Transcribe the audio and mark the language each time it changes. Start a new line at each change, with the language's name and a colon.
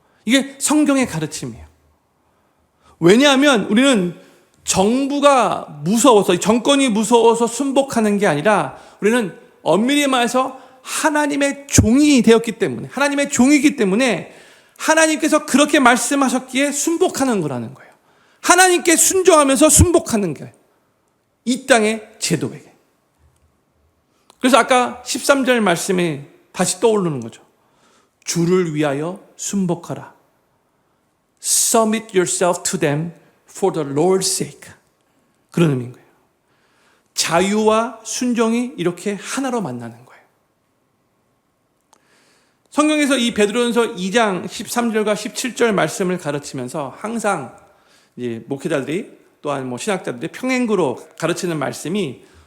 Korean: 이게 성경의 가르침이에요. 왜냐하면 우리는 정부가 무서워서, 정권이 무서워서 순복하는 게 아니라 우리는 엄밀히 말해서 하나님의 종이 되었기 때문에, 하나님의 종이기 때문에 하나님께서 그렇게 말씀하셨기에 순복하는 거라는 거예요. 하나님께 순종하면서 순복하는 거예요, 이 땅의 제도에게. 그래서 아까 13절 말씀이 다시 떠오르는 거죠. 주를 위하여 순복하라.
English: Submit yourself to them for the Lord's sake.
Korean: 그런 의미인 거예요. 자유와 순종이 이렇게 하나로 만나는 거예요. 성경에서 이 베드로전서 2장 13절과 17절 말씀을 가르치면서 항상 이제 목회자들이 또한 신학자들이 평행구로 가르치는 말씀이